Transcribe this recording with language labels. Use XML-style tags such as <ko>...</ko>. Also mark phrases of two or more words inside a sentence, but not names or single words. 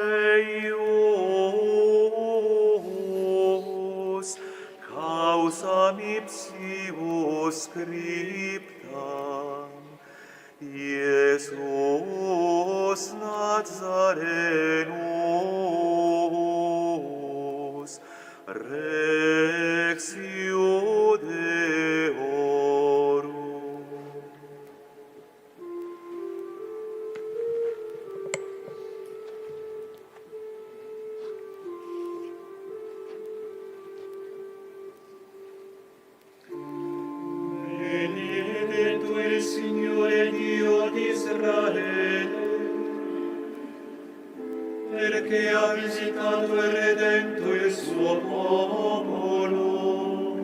<la>eius, causam ipsius scriptam, Iesus Nazarenus, Rex Iudeorum.</la> <it>Benedetto il Signore Dio di Israele, perché ha visitato e redento il suo popolo</it>